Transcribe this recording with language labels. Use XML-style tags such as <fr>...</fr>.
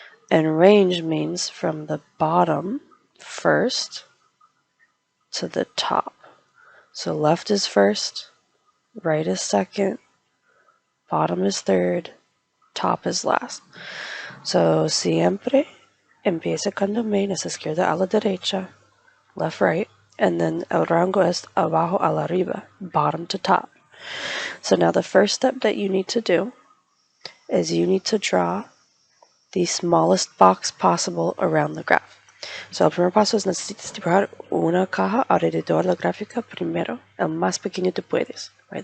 <en>And range means from the bottom first to the top. So left is first, right is second, bottom is third, top is last.</en> <es>So siempre empieza con domain, es izquierda a la derecha, left, right, and then el rango es abajo a la arriba,</es> <en>bottom to top. So now the first step that you need to do is you need to draw the smallest box possible around the graph.</en> <es>So el primer paso es necesitas dibujar una caja alrededor de la gráfica primero, el más pequeño que puedes, right?</es>